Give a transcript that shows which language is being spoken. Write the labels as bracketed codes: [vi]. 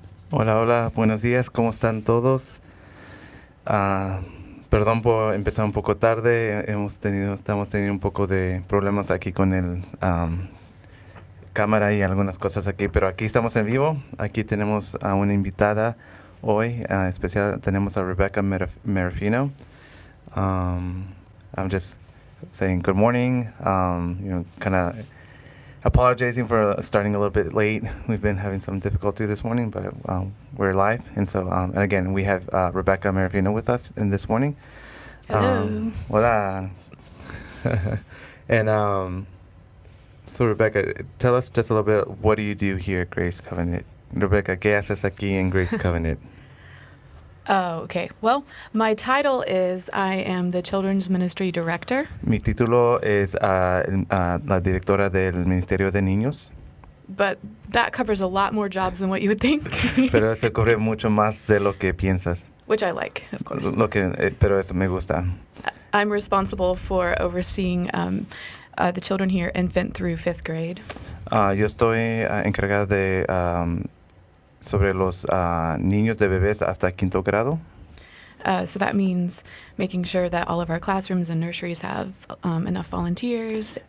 [es] Hola, hola, buenos días, ¿cómo están todos? Ah, Perdón por empezar un poco tarde, estamos teniendo un poco de problemas aquí con el cámara y algunas cosas aquí, pero aquí estamos en vivo. Aquí tenemos a una invitada hoy, especial, tenemos a Rebekah Marafino. [en] Um, I'm just saying good morning, kind of apologizing for starting a little bit late. We've been having some difficulty this morning, but we're live. And so, and again, we have Rebekah Marafino with us in this morning. Hello. [es] Hola. [en] And so, Rebekah, tell us just a little bit, what do you do here at Grace Covenant? [es] Rebekah, ¿qué haces aquí en Grace Covenant? [en] Oh, okay. Well, my title is I am the Children's Ministry Director, [es] Mi título es la directora del Ministerio de Niños, [en] but that covers a lot more jobs than what you would think, [es] pero eso cubre mucho más de lo que piensas. [en] which I like, of course. [es] Pero eso me gusta. [en] I'm responsible for overseeing the children here, infant through fifth grade. [es] Yo estoy encargada de sobre los niños de bebés hasta quinto grado. [en] So that means making sure that all of our classrooms and nurseries have enough volunteers.